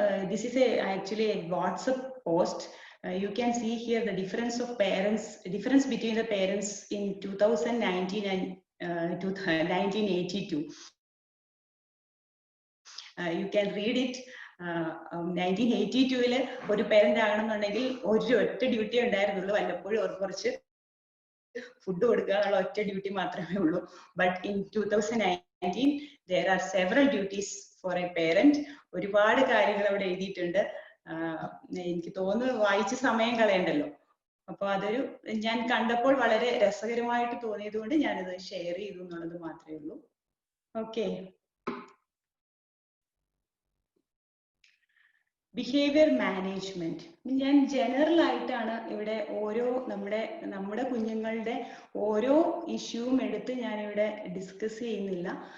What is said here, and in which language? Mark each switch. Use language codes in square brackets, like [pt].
[en] This is actually a WhatsApp post. You can see here the difference between the parents in 2019 and 1982. You can read it. [ml] 1982 ഒരു parent ആകണമെന്നുണ്ടെങ്കിൽ ഒറ്റ duty ഉണ്ടായിരുന്നുള്ളൂ, വല്ലപ്പോഴും കുറച്ച് food കൊടുക്കുക എന്നുള്ള ഒറ്റ ഡ്യൂട്ടി മാത്രമേ ഉള്ളൂ. [en] But in 2019 there are several duties for a parent. [ml] ഒരുപാട് കാര്യങ്ങൾ അവിടെ എഴുതിയിട്ടുണ്ട്. എനിക്ക് തോന്നുന്നു വായിച്ച് സമയം കളയണ്ടല്ലോ. അപ്പൊ അതൊരു ഞാൻ കണ്ടപ്പോൾ വളരെ രസകരമായിട്ട് തോന്നിയത് കൊണ്ട് ഞാനിത് ഷെയർ ചെയ്തു എന്നുള്ളത് മാത്രമേ ഉള്ളൂ. ഓക്കെ, ബിഹേവിയർ മാനേജ്മെന്റ് ഞാൻ ജനറൽ ആയിട്ടാണ് ഇവിടെ ഓരോ നമ്മുടെ കുഞ്ഞുങ്ങളുടെ ഓരോ ഇഷ്യൂവും എടുത്ത് ഞാനിവിടെ ഡിസ്കസ് ചെയ്യുന്നില്ല.